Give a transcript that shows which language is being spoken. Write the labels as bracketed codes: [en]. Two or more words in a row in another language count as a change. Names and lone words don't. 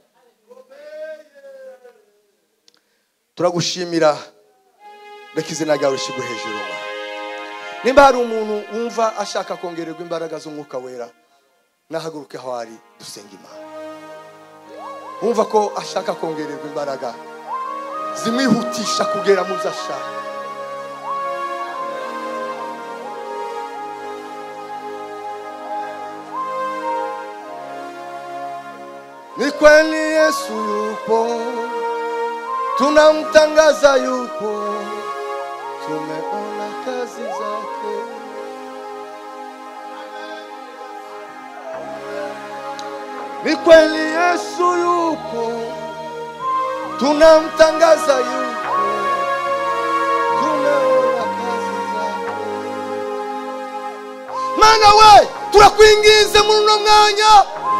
[rw] Turagushimira, reka izina ryawe rishigwe hejuru. Nimba hari umuntu wumva ashaka kongererwa imbaraga z'Umwuka Wera, nahaguruke aho ari dusenga Imana. Wumva ko ashaka kongererwa imbaraga zimwihutisha kugera mu zashaka, [sw] ni kweli Yesu yupo, tunamtangaza yupo, tumeona kazi zake. Ni kweli Yesu yupo, tunamtangaza yupo, tumeona kazi zake. [rw] mana we turakwinginze muri uno mwanya